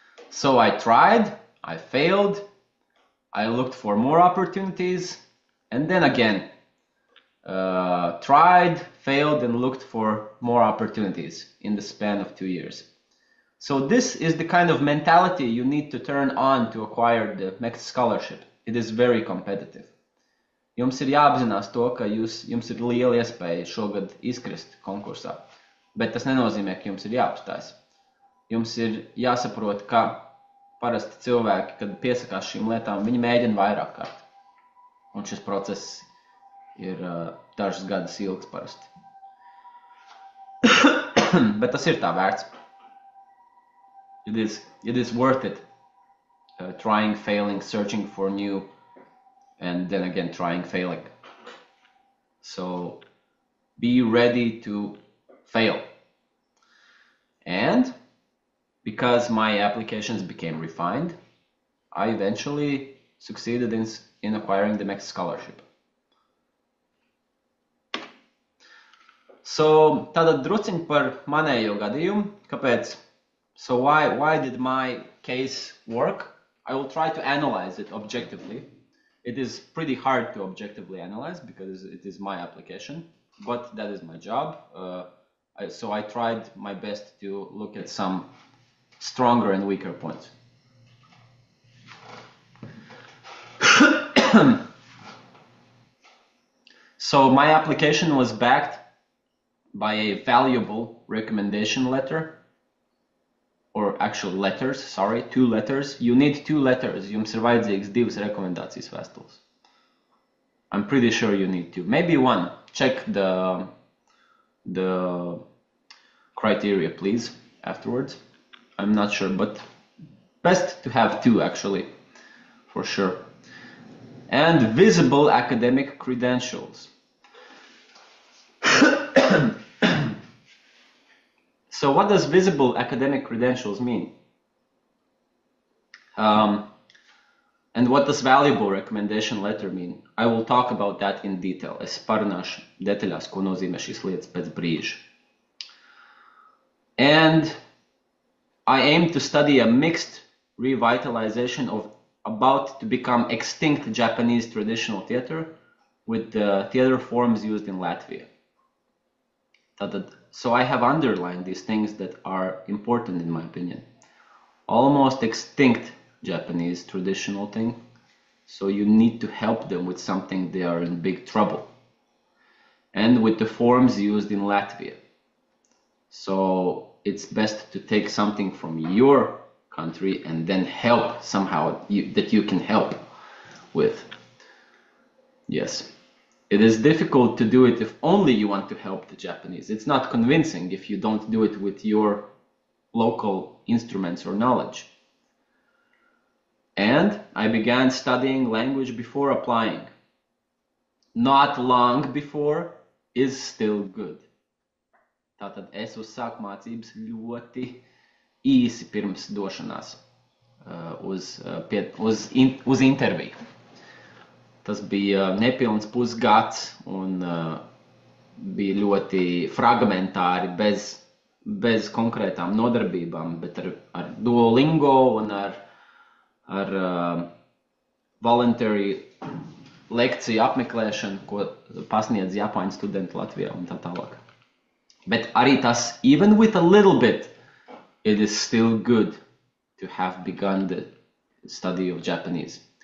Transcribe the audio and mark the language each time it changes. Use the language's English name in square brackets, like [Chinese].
[English] So I tried, I failed, I looked for more opportunities, and then again, tried, failed, and looked for more opportunities in the span of 2 years. So this is the kind of mentality you need to turn on to acquire the next scholarship. It is very competitive. [Latvian] Jums ir jāapzinās to, ka jums ir liela iespēja šogad izkrist konkursā, bet tas nenozīmē, ka jums ir jāapstājas. jums ir jāsaprot, ka parasti cilvēki, kad piesakās šīm lietām, viņi mēģina vairāk kārt. Un šis process ir dažus gadus ilgs parasti. Bet tas ir tā vērts. [English] It is worth it. Trying, failing, searching for new, and then again trying, failing. So be ready to fail. And because my applications became refined, I eventually succeeded in acquiring the MEX scholarship. So [Latvian] tātad druciņ par manējo gadījumu. Kāpēc? [English] So why did my case work? I will try to analyze it objectively. It is pretty hard to objectively analyze because it is my application, but that is my job. So I tried my best to look at some stronger and weaker points. So my application was backed by a valuable recommendation letter, or actually letters, sorry, 2 letters. You need 2 letters. [Latvian] Jums ir vajadzīgs 2 rekomendācijas vēstules. [English] I'm pretty sure you need 2. Maybe 1. Check the criteria, please, afterwards. I'm not sure, but best to have 2 actually, for sure. And visible academic credentials. So what does visible academic credentials mean? And what does valuable recommendation letter mean? I will talk about that in detail. [Latvian] Es parunāšu detaļās, ko nozīmē šīs lietas pēc brīža. [English] And I aim to study a mixed revitalization of about to become extinct Japanese traditional theater with the theater forms used in Latvia. So I have underlined these things that are important in my opinion. Almost extinct Japanese traditional thing. So you need to help them with something they are in big trouble. And with the forms used in Latvia. So it's best to take something from your country and then help somehow that you can help with. Yes. It is difficult to do it if only you want to help the Japanese. It's not convincing if you don't do it with your local instruments or knowledge. And I began studying language before applying. Not long before is still good. [Latvian] Tātad es uzsāku mācības ļoti īsi pirms došanās uz interviju. Tas bija nepilns pusgads un bija ļoti fragmentāri, bez konkrētām nodarbībām, bet ar Duolingo un ar voluntary lekciju apmeklēšanu, ko pasniedz Japāņu studenti Latvijā un tā tālāk. Bet arī tas, [English] even with a little bit, it is still good to have begun the study of Japanese.